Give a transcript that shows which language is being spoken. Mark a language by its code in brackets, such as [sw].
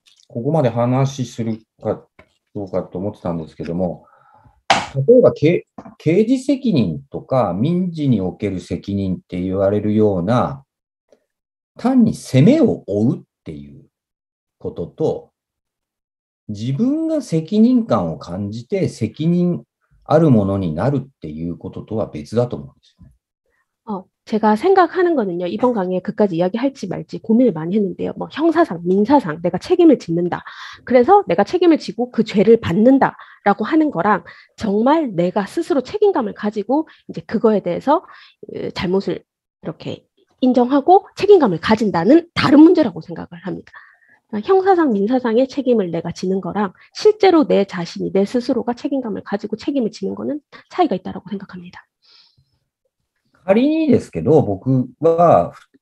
[ja] ここまで話するかどうかと思ってたんですけども、例えば刑事責任とか民事における責任って言われるような、単に責めを負うっていうことと、自分が責任感を感じて責任あるものになるっていうこととは別だと思うんですよね。 [ko] 제가 생각하는 거는요, 이번 강의에 그까지 이야기할지 말지 고민을 많이 했는데요. 뭐 형사상, 민사상 내가 책임을 짓는다. 그래서 내가 책임을 지고 그 죄를 받는다라고 하는 거랑 정말 내가 스스로 책임감을 가지고 이제 그거에 대해서 잘못을 이렇게 인정하고 책임감을 가진다는 다른 문제라고 생각을 합니다. 형사상, 민사상의 책임을 내가 지는 거랑 실제로 내 자신이, 내 스스로가 책임감을 가지고 책임을 지는 거는 차이가 있다고 생각합니다. [ja] 仮にですけど、僕は、